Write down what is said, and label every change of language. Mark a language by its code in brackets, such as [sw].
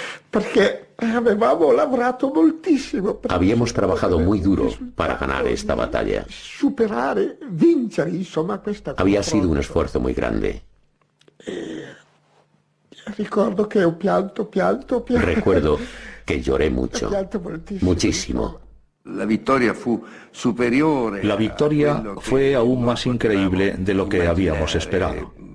[it] Porque avevamo lavorato moltissimo. [es] Habíamos trabajado muy duro para ganar esta batalla. [it] Superare, vincere, insomma, questa cosa. [es] Había sido un esfuerzo muy grande. [it] Ricordo que ho pianto. [es] Recuerdo que lloré mucho, muchísimo. La victoria fue aún más increíble de lo que habíamos esperado.